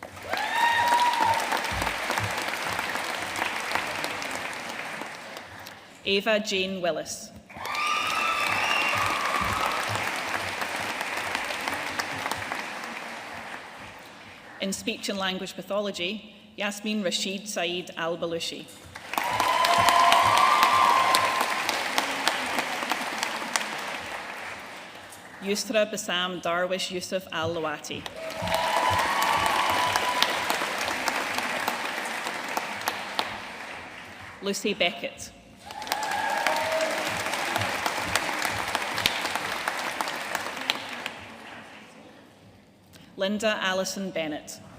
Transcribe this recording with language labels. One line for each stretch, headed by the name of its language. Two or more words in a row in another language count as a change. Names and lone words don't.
English: Ava Jane Willis. In Speech and Language Pathology, Yasmin Rashid Saeed Al-Balushi. Yusra Bassam Darwish Yusuf Al-Lawati. Lucy Beckett. Linda Allison Bennett.